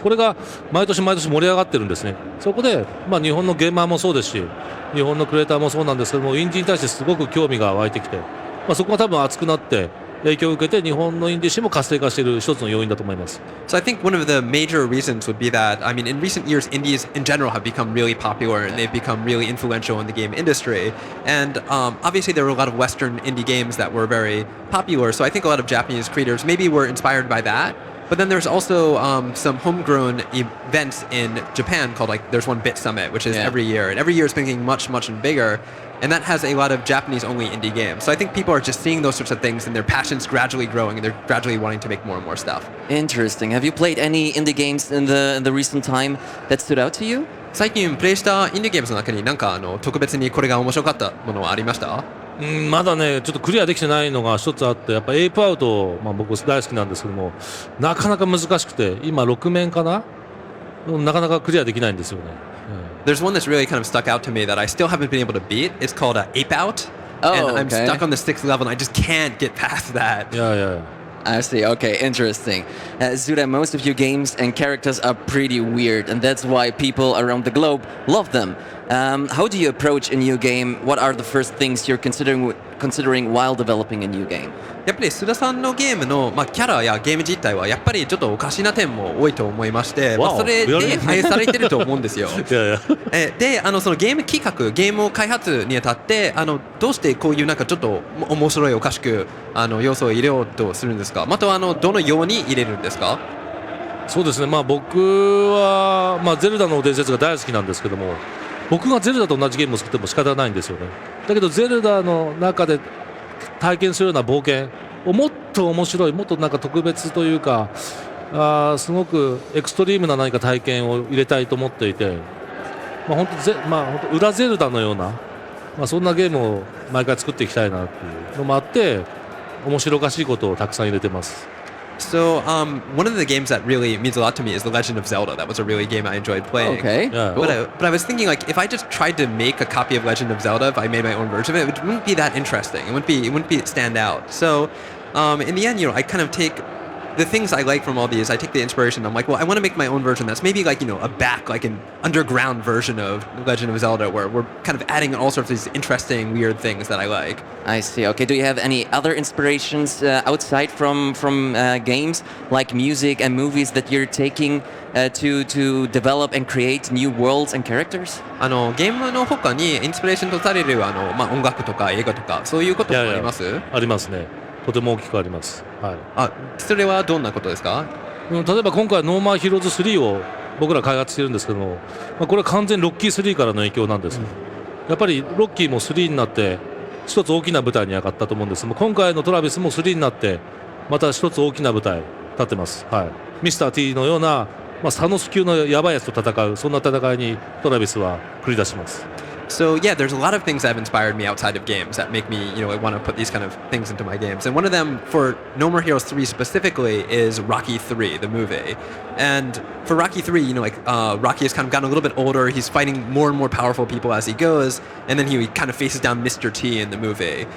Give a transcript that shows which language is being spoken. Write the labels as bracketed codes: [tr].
[ja] これが毎年盛り上がってるんですね。そこで、日本のゲーマーもそうですし、日本のクリエイターもそうなんですけども、インディーに対してすごく興味が湧いてきて、そこが多分熱くなって影響を受けて日本のインディーシーンも活性化している一つの要因だと思います。 [en] So I think one of the major reasons would be that, I mean, in recent years, indies in general have become really popular and they've become really influential in the game industry. And obviously there were a lot of Western indie games that were very popular, so I think a lot of Japanese creators maybe were inspired by that. But then there's also some homegrown events in Japan called, like, there's one Bit Summit, which is every year. And every year it's becoming much, much bigger. And that has a lot of Japanese-only indie games. So I think people are just seeing those sorts of things and their passion's gradually growing and they're gradually wanting to make more and more stuff. Interesting. Have you played any indie games in the recent time that stood out to you? [ja] 最近プレイしたインディーゲームの中になんか特別にこれが面白かったものはありました？まだねちょっとクリアできてないのが一つあって、やっぱエイプアウト、僕大好きなんですけども、なかなか難しくて今6面かな、なかなかクリアできないんですよね。 [en] There's one that's really kind of stuck out to me that I still haven't been able to beat. It's called Ape Out. And I'm stuck on the 6th level and I just can't get past that. Yeah. I see. Okay, interesting. Suda, most of your games and characters are pretty weird, and that's why people around the globe love them. How do you approach a new game? What are the first things you're considering while developing a new game? [ja] やっぱり須田さんのゲームの、キャラやゲーム実態はやっぱりちょっとおかしな点も多いと思いまして、それで愛されてると思うんですよ。で、そのゲーム企画、ゲームを開発にあたって、どうしてこういうなんかちょっと面白いおかしく要素を入れようとするんですか？またはどのように入れるんですか？そうですね。僕はゼルダの伝説が大好きなんですけども、僕がゼルダと同じゲームを作っても仕方ないんですよね。だけどゼルダの中で体験するような冒険をもっと面白い、もっとなんか特別というか、すごくエクストリームな何か体験を入れたいと思っていて、本当裏ゼルダのような、そんなゲームを毎回作っていきたいなっていうのもあって、面白おかしいことをたくさん入れてます。 [en] So, one of the games that really means a lot to me is The Legend of Zelda. That was a really game I enjoyed playing. Okay. Yeah. But I was thinking, like, if I just tried to make a copy of Legend of Zelda, if I made my own version of it, it wouldn't be that interesting. It wouldn't be stand out. So, in the end, I kind of take the things I like from all these. I take the inspiration. I'm like, well, I want to make my own version that's maybe like, like an underground version of Legend of Zelda, where we're kind of adding all sorts of these interesting, weird things that I like. I see. Okay. Do you have any other inspirations outside from games, like music and movies that you're taking to develop and create new worlds and characters? [ja] ゲームの他にインスピレーションとされる音楽とか映画とかそういうこともあります？ありますね。とても大きくあります。はい。それはどんなことですか？例えば今回ノーマーヒーローズ3を僕ら開発してるんですけども、これは完全にロッキー3からの影響なんです。やっぱりロッキーも3になって一つ大きな舞台に上がったと思うんです。今回のトラビスも3になってまた一つ大きな舞台立ってます。はい。ミスター T のようなサノス級のヤバいやつと戦う、そんな戦いにトラビスは繰り出します。 [en] So yeah, there's a lot of things that have inspired me outside of games that make me, want to put these kind of things into my games. And one of them for No More Heroes 3 specifically is Rocky 3, the movie. And for Rocky 3, Rocky has kind of gotten a little bit older. He's fighting more and more powerful people as he goes. And then he kind of faces down Mr. T in the movie.